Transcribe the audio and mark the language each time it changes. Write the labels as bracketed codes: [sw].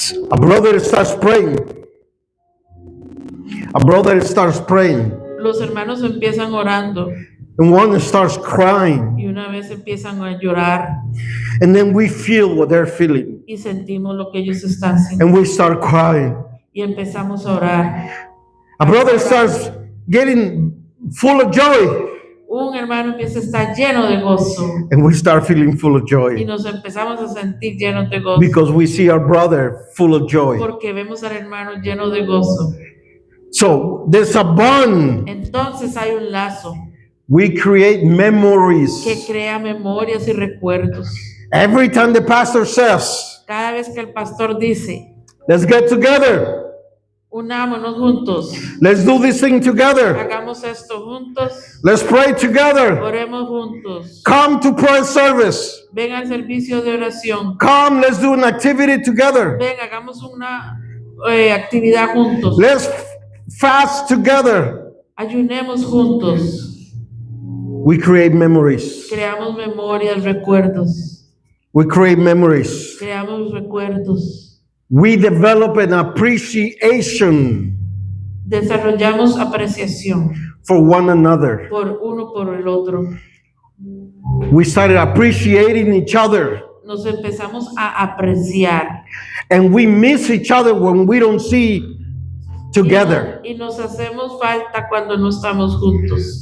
[en] A brother starts praying. A brother starts praying, [es] Los hermanos empiezan orando [en] and one starts crying, [es] y una vez empiezan a llorar [en] and then we feel what they're feeling, [es] y sentimos lo que ellos están sintiendo [en] and we start crying. [es] y empezamos a orar. [en] A brother starts getting full of joy, [es] Un hermano empieza a estar lleno de gozo [en] and we start feeling full of [es] y [en] joy [es] nos empezamos a sentir llenos de gozo [en] because we see our brother full of joy. [es] porque vemos al hermano lleno de gozo. [en] So there's a bond. [es] Entonces hay un lazo [en] We create memories. [es] que crea memorias y recuerdos. [en] Every time the pastor says, [es] Cada vez que el pastor dice, [en] let's get together, [es] unámonos juntos, [en] let's do this thing together, [es] hagamos esto juntos, [en] let's pray together, [es] oremos juntos, [en] come to prayer service, [es] ven al servicio de oración, [en] come, let's do an activity together, [es] ven, hagamos una actividad juntos, [en] let's fast together. [es] ayunemos juntos, [en] We create memories. [es] creamos memorias, recuerdos, [en] We create memories. [es] creamos recuerdos, [en] We develop an appreciation [es] desarrollamos apreciación [en] for one another. [es] por uno por el otro. [en] We started appreciating each other, [es] Nos empezamos a apreciar [en] and we miss each other when we don't see together. [es] y nos hacemos falta cuando no estamos juntos.